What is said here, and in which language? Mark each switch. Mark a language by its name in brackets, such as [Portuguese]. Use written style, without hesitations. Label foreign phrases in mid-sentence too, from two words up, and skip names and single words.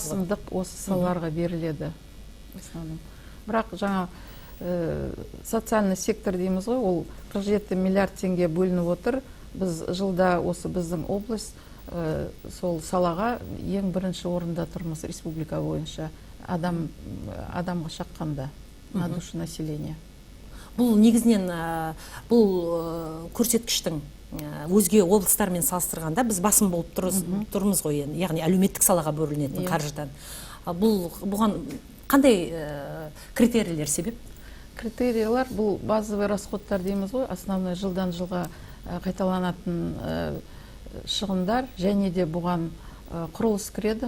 [Kazakh] Басымдық осы салаларға беріледі. Бірақ [Russian] социальный сектор [Kazakh] дейміз ғой, ол 47 миллиард теңге бөлініп отыр. Біз жылда осы біздің облыс сол салаға ең бірінші орында тұрмыз республика бойынша, адамға шаққанда, [Russian] на душу населения. [Kazakh] Бұл негізінен бұл көрсеткіштің өзге облыстармен салыстырғанда біз басым болып тұрмыз ғой, яғни әлеуметтік салаға бөлінетін қаржыдан. Бұған қандай критерийлер себеп? Критериялар бұл [Russian] базовый расходтар [Kazakh] дейміз ғой, основной жылдан жылға қайталанатын шығындар, және де бұған құрылыс кіреді.